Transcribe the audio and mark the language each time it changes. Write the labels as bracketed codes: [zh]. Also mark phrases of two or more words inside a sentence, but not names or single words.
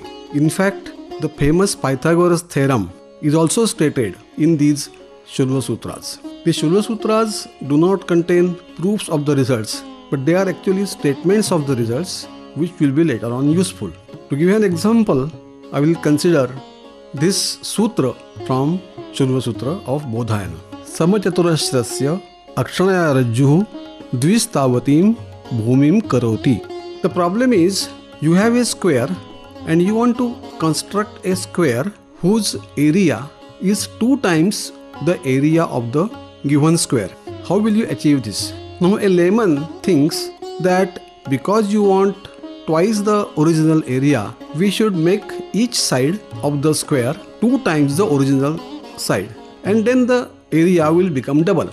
[en] In fact, the famous Pythagoras Theorem is also stated in these Shulva Sutras. The Shulva Sutras do not contain proofs of the results, but they are actually statements of the results which will be later on useful. To give you an example, I will consider this sutra from Shulva Sutra of Bodhayana. [sa] समचतुरश्रस्य अक्ष्णया रज्जुः द्विस्तावतीं भूमिं करोति. [en] The problem is, you have a square and you want to construct a square whose area is 2 times the area of the given square. How will you achieve this? Now a layman thinks that because you want twice the original area, we should make each side of the square 2 times the original side, and then the area will become double.